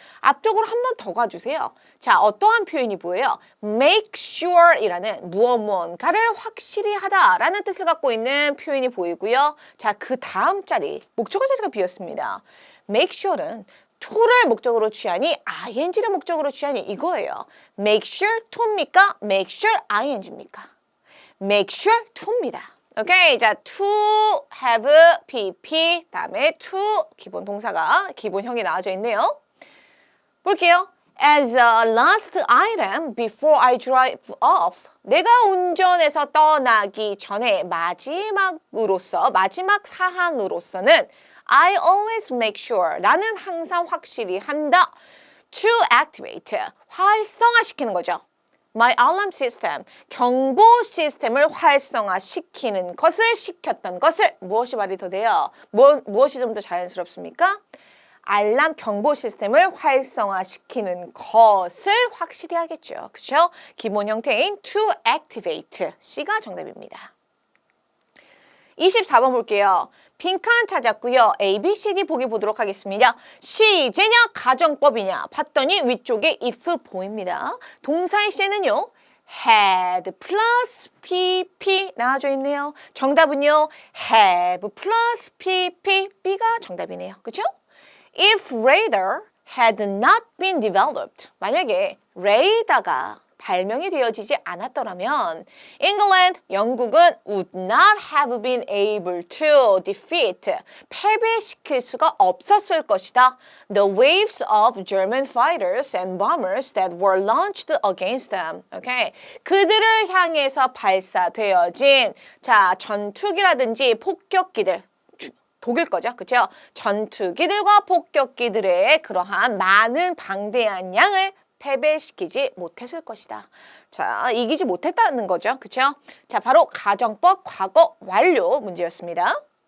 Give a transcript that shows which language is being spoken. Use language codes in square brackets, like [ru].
[ko] 앞쪽으로 한 번 더 가주세요. 자, 어떠한 표현이 보여요? make sure이라는 무언가를 확실히 하다라는 뜻을 갖고 있는 표현이 보이고요. 자, 그 다음 자리, 목적어 자리가 비었습니다. make sure는 to를 목적으로 취하니 ing를 목적으로 취하니 이거예요. make sure to입니까? make sure ing입니까? make sure to입니다. 오케이, 자, to have pp 다음에 to 기본 동사가 기본형이 나와져 있네요. 볼게요. [en] As a last item before I drive off. [ko] 내가 운전해서 떠나기 전에 마지막 사항으로서는 [en] I always make sure. [ko] 나는 항상 확실히 한다. [en] To activate. [ko] 활성화시키는 거죠. [en] My alarm system. [ko] 경보 시스템을 활성화시키는 것을 시켰던 것을 무엇이 말이 더 돼요? 무엇이 좀 더 자연스럽습니까? 알람 경보 시스템을 활성화시키는 것을 확실히 하겠죠. 그렇죠? 기본 형태인 to activate. C가 정답입니다. 24번 볼게요. 빈칸 찾았고요. A, B, C, D 보기 보도록 하겠습니다. 시제냐 가정법이냐 봤더니 위쪽에 if 보입니다. 동사의 C는요. had 플러스 PP 나와져 있네요. 정답은요. have 플러스 PP B가 정답이네요. 그렇죠? [en] If radar had not been developed. [ko] 만약에 레이더가 발명이 되어지지 않았더라면 England, 영국은 [en] would not have been able to defeat. [ko] 패배시킬 수가 없었을 것이다. [en] The waves of German fighters and bombers that were launched against them. Okay. [ko] 그들을 향해서 발사되어진 전투기라든지 폭격기들 독일 거죠. 그렇죠? 전투기들과 폭격기들의 그러한 많은 방대한 양을 패배시키지 못했을 것이다. 자, 이기지 못했다는 거죠. 그렇죠? 자, 바로 가정법 과거 완료 문제였습니다.